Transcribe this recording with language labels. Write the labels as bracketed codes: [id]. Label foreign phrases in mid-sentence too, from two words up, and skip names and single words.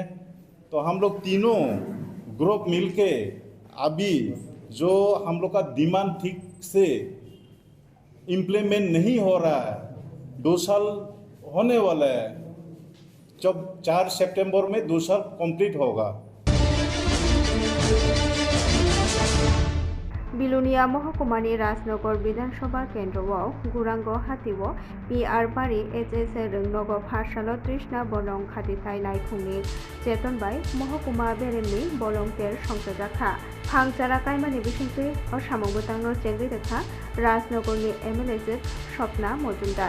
[hi] तो हम लोग तीनों ग्रुप मिलके अभी जो हम लोग का डिमांड ठीक से इम्प्लीमेंट नहीं हो रहा है, 2 साल होने वाला है, जब 4 सितंबर में 2 साल कंप्लीट होगा। [trp] बिलुनिया महकुमानि राजनगर विधानसभा केन्द्रआव गुरांग हातिव PR बारि HS रोंनग फासालो तृष्णा बलं खातिथाय नायखुंनि चेतनबाय महकुमा बेरेमनि बलंतेर संसदाखा फांचारा कायमानि बिसिंसै असामाव बोतांनो चेंगै रेखा राजनगरनि MLA स्वप्ना मजुमदार